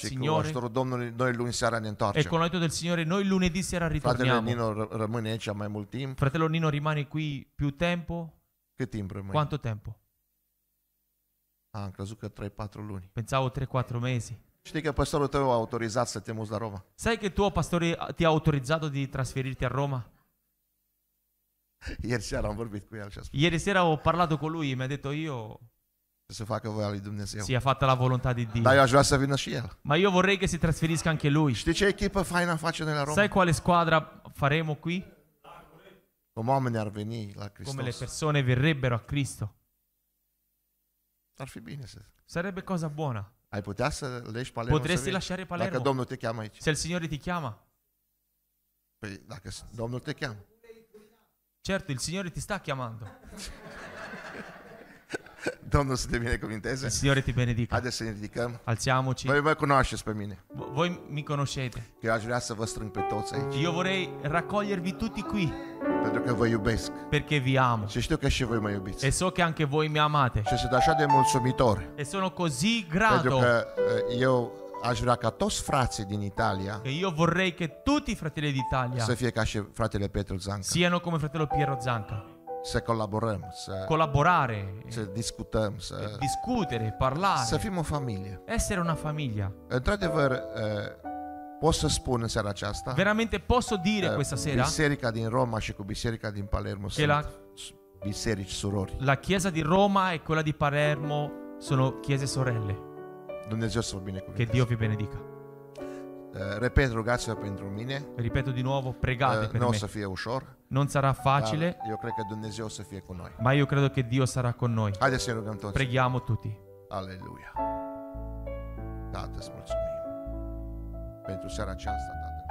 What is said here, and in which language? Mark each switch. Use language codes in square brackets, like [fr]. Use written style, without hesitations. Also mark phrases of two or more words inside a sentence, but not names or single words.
[ro] Și cu [it] Signore. [ro] ajutorul Domnului, noi luni seara ne [it] E [ro] întoarcem. [it] con l'aiuto del Signore noi lunedì sera [ro] Fratele [it] ritorniamo. [ro] Nino rămâne aici mai mult timp. [it] Fratello Nino rimane qui più tempo? [ro] Cât timp rămâne? [it] Quanto tempo? [ro] Am crezut că 3-4 luni. [it] Pensavo 3-4 mesi. [ro] Știi că păstorul tău a autorizat să te muți la Roma? [it] Sai che tuo pastore ti ha autorizzato di trasferirti a Roma? [ro] Ieri seara am vorbit cu el și a spus [it] Ieri sera ho parlato con lui e mi ha detto io [ro] să se facă voia lui Dumnezeu. [it] sia fatta la volontà di Dio. [ro] Dar eu aș vrea să vină și el. [it] Ma io vorrei che si trasferisca anche lui. [ro] Știi ce echipă faină face noi la Roma? [it] Sai quale squadra faremo qui? [ro] Cum oamenii ar veni la [it] Come le [ro] Hristos. [it] persone verrebbero a Cristo. [ro] Ar fi bine să... [it] Sarebbe cosa buona. [ro] Ai putea să legi Palermo să [it] Potresti [ro] vii? [it] lasciare [ro] Dacă [it] Palermo [ro] Domnul te cheamă aici. [it] se il Signore ti chiama. [ro] Păi dacă Domnul te cheamă. [it] Certo, il Signore ti sta chiamando. [ro] Domnul să te binecuvinteze. [it] Il Signore ti benedica. [ro] Haideți să ne ridicăm. [it] Alziamoci. [ro] Voi mă cunoașteți pe mine. [it] Voi mi conoscete. [ro] Că eu aș vrea să vă strâng pe toți aici. [it] Io vorrei raccogliervi tutti qui [ro] Pentru că vă iubesc. [it] perché vi amo. [ro] Și știu că și voi mă iubiți. [it] E so che anche voi mi amate. [ro] Și sunt așa de mulțumitor. [it] E sono così [ro] Pentru [it] grato [ro] că eu aș vrea ca toți frații din Italia [it] che io vorrei che tutti i fratelli d'Italia [ro] să fie ca și fratele Petru Zanca. [it] siano come fratello Piero Zanca. [ro] Să colaborăm, să [it] Collaborare, [ro] discutăm, să [it] discutere, [ro] să [it] parlare, [ro] fim o familie. [it] essere una famiglia. [ro] Într-adevăr, pot să spun în seara aceasta, [it] Veramente posso dire questa sera [ro] biserica din Roma și cu biserica din Palermo [it] che [ro] sunt [it] la, [ro] biserici surori. [it] la chiesa di Roma e quella di Palermo sono chiese sorelle. [ro] Dumnezeu să vă [it] Che [ro] binecuvânteze. [it] Dio vi benedica. [ro] Repet, rugați-vă pentru mine. [it] Ripeto di nuovo, pregate per [ro] Nu o [it] me. [ro] să fie ușor, [it] Non sarà facile, [ro] dar eu cred că Dumnezeu să fie cu noi. [it] ma io credo che Dio sarà con noi. [ro] Haideți să ne rugăm toți. [it] Preghiamo tutti. [ro] Aleluia. Tată, îți mulțumim pentru seara aceasta,